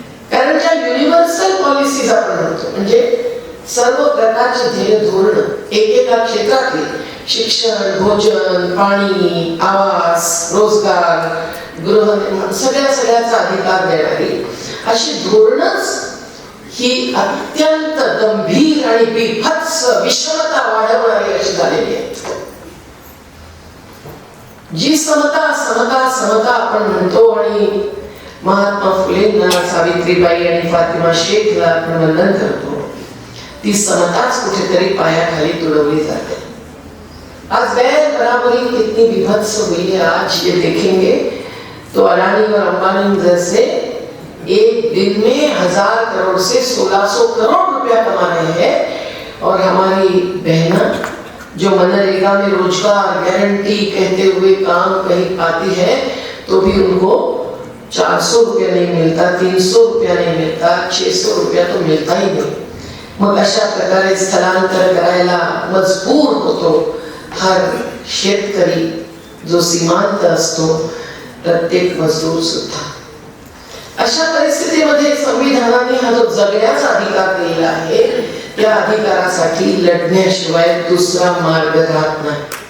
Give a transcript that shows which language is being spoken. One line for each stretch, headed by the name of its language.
Marathi: कारण ज्या universal policies आपण म्हणतो, म्हणजे सर्व प्रकारची ध्येय धोरण एकेका क्षेत्रातली, शिक्षण, भोजन, पाणी, आवास, रोजगार, गृहनिर्माण, सगळ्याचा अधिकार देणारी अशी धोरणच ही अत्यंत गंभीर आणि बिभत्स विषमता वाढवणारी अशी झालेली आहे. जी समता समता समता आपण म्हणतो आणि महात्मा फुलेंना, सावित्रीबाई आणि फातिमा शेखला आपण वंदन करतो, ती समताच कुठेतरी पायाखाली तुडवली जाते.
Hindi: आज बैंक बराबरी कितनी विभत्स हुई है, आज ये देखेंगे तो अडानी और अंबानी जैसे एक दिन में 1000 करोड़ से 1600 करोड़ रुपया कमा रहे हैं, और हमारी बहना जो मनरेगा में रोजगार गारंटी कहते हुए काम कहीं पाती है तो भी उनको 400 रुपया नहीं मिलता, 300 रुपया नहीं मिलता, 600 रुपया तो
Marathi: मिळता ही नाही. मग अशा प्रकारे स्थलांतर करायला मजबूर होतो हर शेतकरी जो सीमांत असतो, प्रत्येक मजदूर सुद्धा. अशा परिस्थितीमध्ये संविधानाने हा जो जगण्याचा अधिकार दिलेला आहे त्या अधिकारासाठी लढण्याशिवाय दुसरा मार्ग राहत नाही.